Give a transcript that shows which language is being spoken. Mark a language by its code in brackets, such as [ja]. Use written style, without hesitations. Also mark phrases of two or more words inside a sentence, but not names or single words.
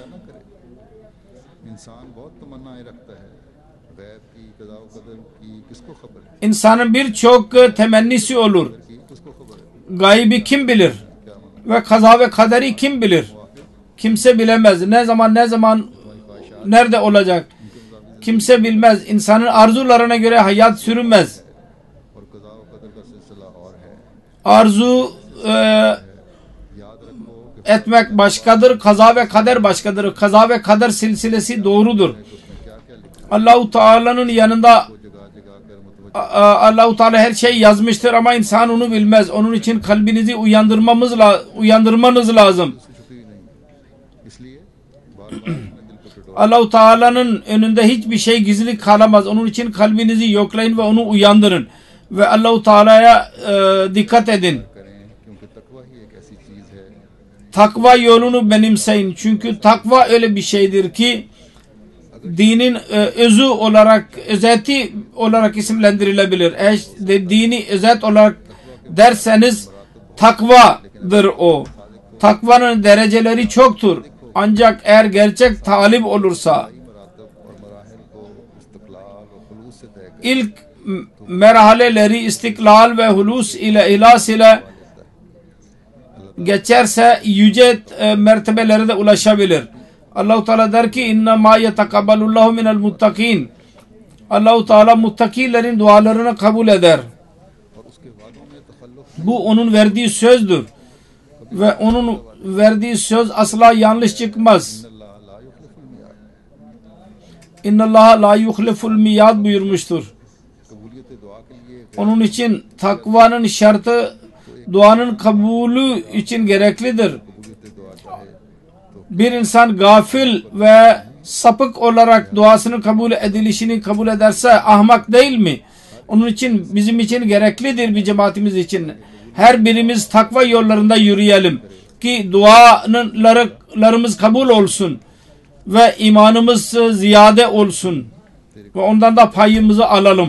[tr] İnsanın birçok temennisi olur. Gaybi kim bilir? Ve kaza ve kaderi kim bilir? Kimse bilemez. Ne zaman nerede olacak? Kimse bilmez. İnsanın arzularına göre hayat sürünmez. [ur] اور قضا و قدر کا سلسلہ اور ہے. [tr] Arzu [ur] یاد رکھو کہ [tr] etmek başkadır. Kaza ve kader başkadır. Kaza ve kader silsilesi doğrudur. [ur] اس میں کیا کیا لکھا [tr] Allah-u Teala'nın yanında [ur] ہے، جگہ جگہ کر متوجہ [tr] Allah-u Teala her şeyi yazmıştır ama insan onu bilmez. Onun için kalbinizi uyandırmanız lazım. [ur] چھپی نہیں. اس لیے بار بار اپنے دل کو ٹٹولو. [tr] Allah-u Teala'nın önünde hiçbir şey gizli kalamaz. Onun için kalbinizi yoklayın ve onu uyandırın. Ve Allah-u Teala'ya dikkat edin. [ur] کریں کیونکہ تقویٰ ہی ایک ایسی چیز ہے [tr] Takva yolunu benimseyin. Çünkü takva öyle bir şeydir ki dinin özü olarak, özeti olarak isimlendirilebilir. Eğer dini özet olarak derseniz takvadır o. Takvanın dereceleri çoktur. Ancak eğer gerçek talip olursa [ur] مراتب اور مراحل کو استقلال اور خلوص سے طے کر [tr] ilk merhaleleri istiklal ve hulus ile ihlas ile geçerse yüce mertebelere de ulaşabilir. Allah-u Teala der ki [ar] إنما يتقبل الله من المتقين. [tr] Allah-u Teala muttakilerin dualarını kabul eder. [ur] اور اس کے وعدوں میں تخلف [tr] Bu onun verdiği sözdür. Ve onun verdiği söz asla yanlış çıkmaz. [ar] الله لا يخلف الميعاد. إن الله لا يخلف الميعاد [tr] buyurmuştur. [ur] قبولیت دعا کے لیے [tr] Onun için takvanın şartı duanın kabulü için gereklidir. [ur] قبولیت دعا چاہے تو [tr] Bir insan gafil ve sapık olarak duasının kabul edilişini kabul ederse ahmak değil mi? Onun için bizim için gereklidir, bir cemaatimiz için. Her birimiz takva yollarında yürüyelim ki dualarımız kabul olsun ve imanımız ziyade olsun ve ondan da payımızı alalım.